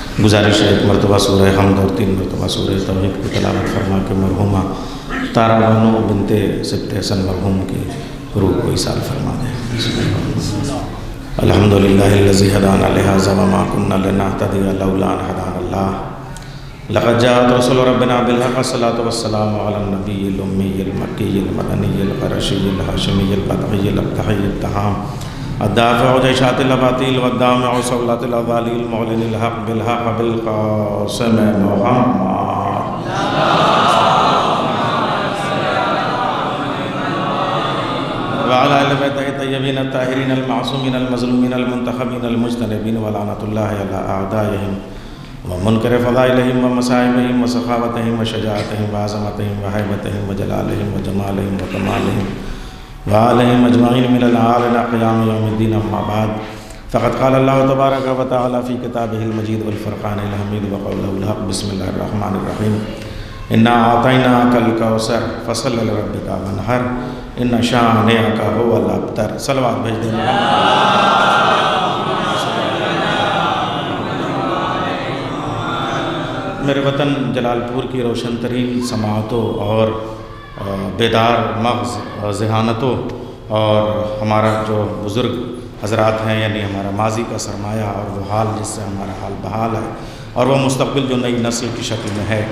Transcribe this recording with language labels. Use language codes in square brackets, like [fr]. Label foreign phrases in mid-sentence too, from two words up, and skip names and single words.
[ur] گزارش ہے ایک مرتبہ سورہ حمد اور 3 مرتبہ سورہ توحید کی تلاوت فرما کے مرحومہ تارا بانو بنت سبط حسن مرحوم کی روح کو ایصال فرما دیں. [ar] الحمد لله الذي هدانا لهذا وما كنا لنهتدي لولا أن هدانا الله لقد جاءت رسل ربنا بالحق الصلاة والسلام على النبي الأمي المكي المدني القرشي الهاشمي البدري الأبطحي التهام الدافع جيشات الأباطيل والدامغ صولات الأضاليل مولى الحق بالحق بالقاسم محمد وعلى آل بيته الطيبين الطاهرين المعصومين المظلومين المنتخبين المجتنبين ولعنة الله على أعدائهم ومنكري فضائلهم ومصائبهم وسخاوتهم وشجاعتهم وعظمتهم وهيبتهم وجلالهم وجمالهم وكمالهم وآلهم أجمعين من الآن إلى قيام يوم الدين أما بعد فقد قال الله تبارك وتعالى في كتابه المجيد والفرقان الحميد وقوله الحق بسم الله الرحمن الرحيم إنا أعطيناك الكوثر فصل لربك وانحر إن شانئك هو الأبتر. [ur] صلوات بھیج دیں. میرے وطن جلال پور کی روشن ترین سماعتوں اور بیدار مغز ذہانتوں اور ہمارا جو بزرگ حضرات ہیں، یعنی ہمارا ماضی کا سرمایہ اور وہ حال جس سے ہمارا حال بحال ہے اور وہ مستقبل جو نئی نسل کی شکل میں ہے.